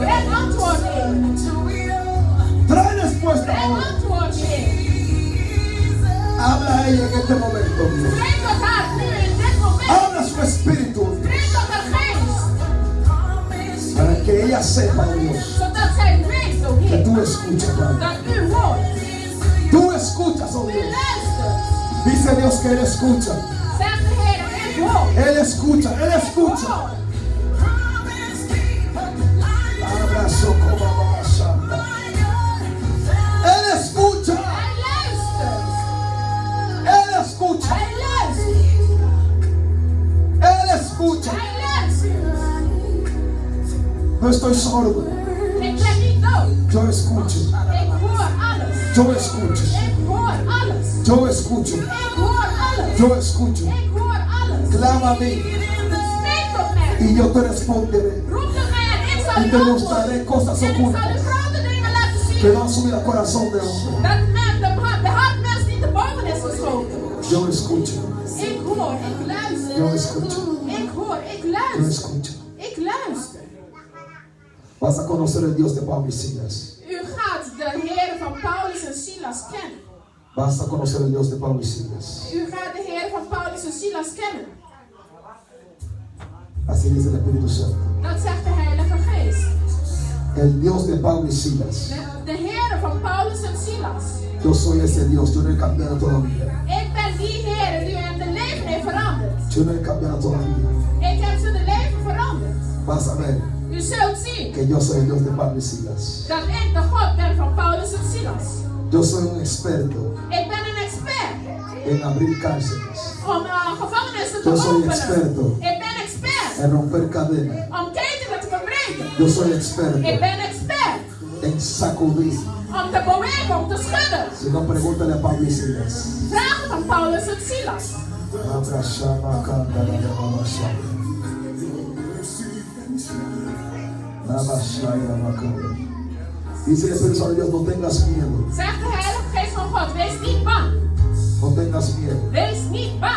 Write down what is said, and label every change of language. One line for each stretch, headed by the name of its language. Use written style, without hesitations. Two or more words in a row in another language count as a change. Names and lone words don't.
Dutch: Breng antwoord, Heer.
Spanish: Trae respuesta
Dutch: Breng
Spanish: ahora.
Dutch: antwoord, Heer.
Spanish: Habla a ella en este momento, Dios.
Dutch: Spreek tot haar nu in dit moment.
Spanish: Habla su espíritu, Dios,
Dutch: Spreek tot haar geest.
Spanish: para que ella sepa, Dios,
Dutch: Zodat zij weet,
Spanish: o que
Dutch: Heer,
Spanish: tú escuchas, Padre.
Dutch: dat u hoort.
Spanish: Tú escuchas, oh
Dutch: U
Spanish: Dios.
Dutch: luistert.
Spanish: Dice Dios que Él escucha.
Dutch: Zegt de Heer, ik hoor.
Spanish: Él escucha, Él escucha.
Dutch: Hoor.
Spanish: Abrazo como mamá santa. Él escucha,
Dutch: Hij luistert.
Spanish: Él escucha,
Dutch: Hij luistert.
Spanish: Él escucha.
Dutch: Hij luistert.
Spanish: No estoy sordo,
Dutch: Ik ben niet dood.
Spanish: yo escucho,
Dutch: Ik hoor alles.
Spanish: yo escucho,
Dutch: Ik hoor alles.
Spanish: yo escucho,
Dutch: Ik hoor alles.
Spanish: yo escucho.
Dutch: Ik hoor alles.
Spanish: Clama a mí
Dutch: Spreek tot mij.
Spanish: y yo te responderé.
Dutch: Roep tot mij en ik zal
Spanish: Y
Dutch: u
Spanish: te
Dutch: antwoorden.
Spanish: mostraré cosas
Dutch: En ik zal u
Spanish: ocultas
Dutch: grote dingen laten zien.
Spanish: que no han subido al corazón de hombre.
Dutch: Dat de hartmens niet te boven is geschoten.
Spanish: Yo escucho,
Dutch: Ik hoor, ik
Spanish: yo
Dutch: luister.
Spanish: escucho.
Dutch: Ik hoor, ik luister. luister.
Spanish: escucho.
Dutch: Ik luister.
Spanish: Vas a conocer el Dios de Pablo y Silas.
Dutch: U gaat de Heer van Paulus en Silas kennen.
Spanish: Vas a conocer el Dios de Pablo y Silas.
Dutch: U gaat de Heer van Paulus en Silas kennen.
Spanish: Así dice el Espíritu Santo.
Dutch: Dat zegt de Heilige Geest.
Spanish: El Dios de Pablo y Silas.
Dutch: De Heer van Paulus en Silas.
Spanish: Yo soy ese Dios. Yo no he cambiado todavía.
Dutch: Ik ben die Heer die hem de leven heeft veranderd.
Spanish: Yo no he cambiado todavía.
Dutch: Ik heb ze de leven veranderd.
Spanish: Vas a ver
Dutch: U zult zien
Spanish: que yo soy el Dios de Pablo y Silas.
Dutch: dat ik de God ben van Paulus en Silas.
Spanish: Yo soy un experto
Dutch: Ik ben een expert
Spanish: en abrir cárceles,
Dutch: om gevangenissen te
Spanish: Yo soy
Dutch: openen.
Spanish: experto.
Dutch: Ik ben expert
Spanish: en romper cadenas.
Dutch: om ketenen te verbreken.
Spanish: Yo soy experto
Dutch: Ik ben expert
Spanish: en sacudir.
Dutch: om te bewegen, om te schudden.
Spanish: Si no, pregúntale a Pablo y Silas.
Dutch: Vraag het aan Paulus en Silas. Abrashama kandala rabashaya. Rabashaya makanda.
Spanish: Dice el Espíritu Santo de Dios, no tengas miedo.
Dutch: Zegt de Heilige Geest van God, wees niet bang.
Spanish: No tengas miedo.
Dutch: Wees niet bang.